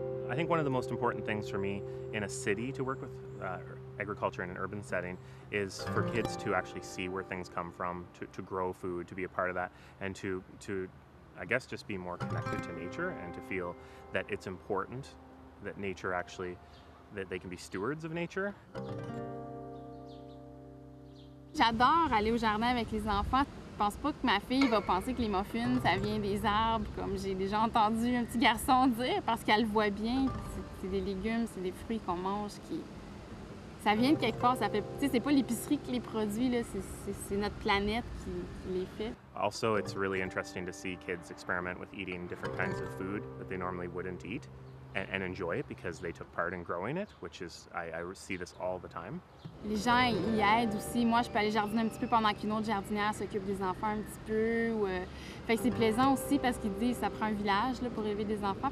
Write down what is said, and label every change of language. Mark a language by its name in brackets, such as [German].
[English] I think one of the most important things for me in a city to work with agriculture in an urban setting is for kids to actually see where things come from, to grow food, to be a part of that, and to I guess just be more connected to nature and to feel that it's important that nature actually, that they can be stewards of nature. [French] J'adore aller au jardin avec les enfants. Je pense pas que ma fille va penser que les muffins, ça vient des arbres, comme j'ai déjà entendu un petit garçon dire, parce qu'elle le voit bien. C'est des légumes, c'est des fruits qu'on mange qui... Ça vient de quelque part, ça fait... Tu sais, c'est pas l'épicerie qui les produit, là, c'est notre planète qui les fait. [English] Also, it's really interesting to see kids experiment with eating different kinds of food that they normally wouldn't eat and enjoy it because they took part in growing it, which is, I see this all the time. [French] Les gens y aident aussi. Moi, je peux aller jardiner un petit peu pendant qu'une autre jardinière s'occupe des enfants un petit peu. Fait que c'est plaisant aussi parce qu'ils disent que ça prend un village là, pour élever des enfants.